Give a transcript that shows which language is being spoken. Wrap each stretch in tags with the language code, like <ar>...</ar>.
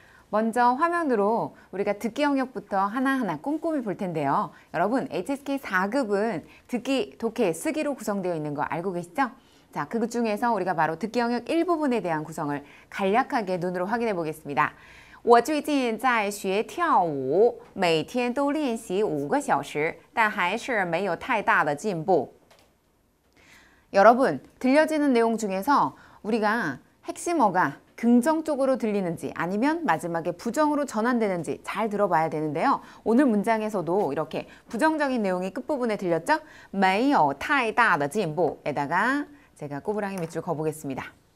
<ko>먼저 화면으로 우리가 듣기 영역부터 하나하나 꼼꼼히 볼 텐데요. 여러분, HSK 4급은 듣기, 독해, 쓰기로 구성되어 있는 거 알고 계시죠? 자, 그 중에서 우리가 바로 듣기 영역 일부분에 대한 구성을 간략하게 눈으로 확인해 보겠습니다.</ko> <zh>我最近在学跳舞，每天都练习5个小时，但还是没有太大的进步。</zh> <ko>여러분, 들려지는 내용 중에서 우리가 핵심어가 긍정적으로 들리는지 아니면 마지막에 부정으로 전환되는지 잘 들어봐야 되는데요. 오늘 문장에서도 이렇게 부정적인 내용이 끝부분에 들렸죠?</ko> <zh>没有太大的进步</zh> <ko>에다가 제가 꼬부랑이 밑줄 그어보겠습니다.</ko>